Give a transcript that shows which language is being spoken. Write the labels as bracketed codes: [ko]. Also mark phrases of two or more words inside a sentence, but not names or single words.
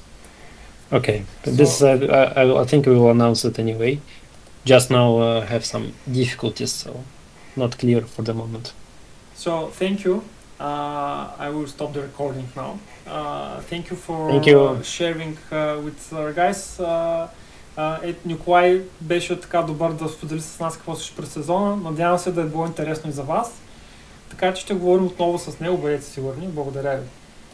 [en] Okay, I think we will announce it anyway. Just now have some difficulties, so not clear for the moment. So thank you. I will stop the recording now. Thank you for sharing with our guys. [bg] Николай беше така добър да сподели с нас какво ще през сезона. Надявам се да е било интересно и за вас. Така че ще говорим отново с него, бъдете сигурни. Благодаря ви.